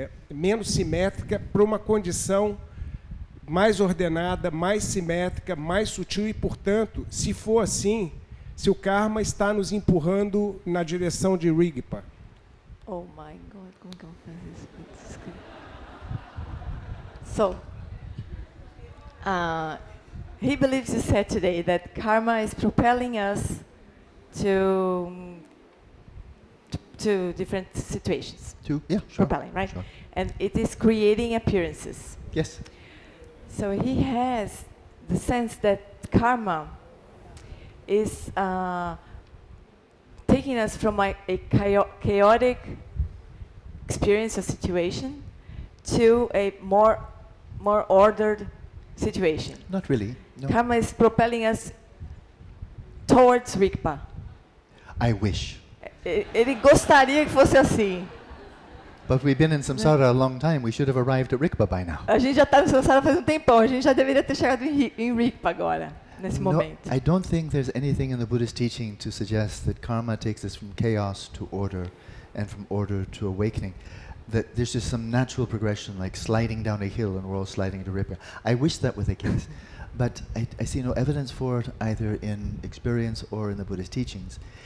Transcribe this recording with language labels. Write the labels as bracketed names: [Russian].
[Portuguese] menos simétrica, para uma condição mais ordenada, mais simétrica, mais sutil e, portanto, se for assim, se o karma está nos empurrando na direção de Rigpa. [English] Oh my God, [Portuguese] como que eu faço isso? [English] So, he believes you said today that karma is propelling us to different situations. Yeah, sure. Propelling, right? Sure. And it is creating appearances. Yes. So he has the sense that karma is taking us from a chaotic experience or situation to a more ordered situation. Not really. No. Karma is propelling us towards Rigpa. I wish. [Portuguese] Ele gostaria que fosse assim. [English] But we've been in samsara a long time. We should have arrived at Rigpa by now. [Portuguese] A gente já está no samsara faz um tempão. A gente já deveria ter chegado em Rigpa agora, nesse momento. [English] I don't think there's anything in the Buddhist teaching to suggest that karma takes us from chaos to order and from order to awakening. That there's just some natural progression, like sliding down a hill and we're all sliding to Rigpa. I wish that were the case. But I see no evidence for it either in experience or in the Buddhist teachings.